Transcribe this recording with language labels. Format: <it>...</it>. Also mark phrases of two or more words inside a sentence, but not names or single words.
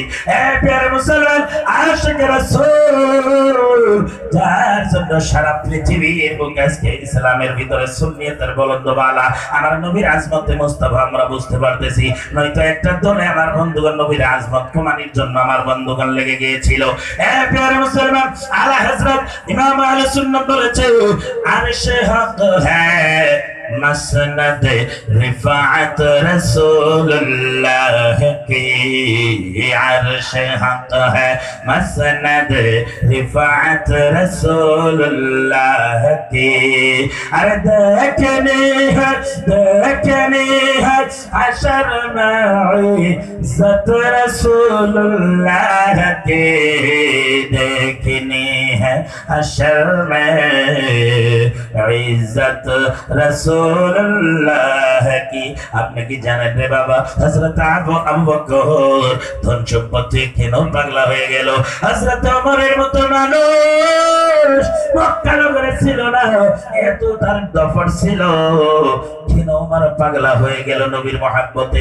<bn>এ প্রিয় মুসলমান, আশিক রাসূল, যার জন্য সারা পৃথিবীর বুকে আজকে ইসলামের ভিতরে সুন্নিয়তের বলদ বালা, আমার নবীর আজমতে মুস্তাফা আমরা বুঝতে পারতেছি, নয়তো একটা দলে আমার বন্ধুগণ নবীর আজমত কুমানির জন্য আমার বন্ধুগণ লেগে গিয়েছিল। এ প্রিয় মুসলমান, আলা হযরত ইমাম আহলে সুন্নাত বলেছে,</bn> <ur>عرش حق ہے مسند رفعت رسول اللہ کی، عرش حق ہے مسند رفعت رسول اللہ کی، ارے دیکھنی ہے حشر میں عزت رسول اللہ کی، دیکھنی ہے حشر میں عزت رسول اللہ کی.</ur> <bn>আপনি কি জানেন রে বাবা, হযরত আবু বকর ধন সম্পত্তি কেন পাগলা হয়ে গেল? হযরত ওমরের মতো মানুষ মক্কা নগরে ছিল না, এত তার দফর ছিল, কেন ওমর পাগলা হয়ে গেল নবীর মহব্বতে?</bn>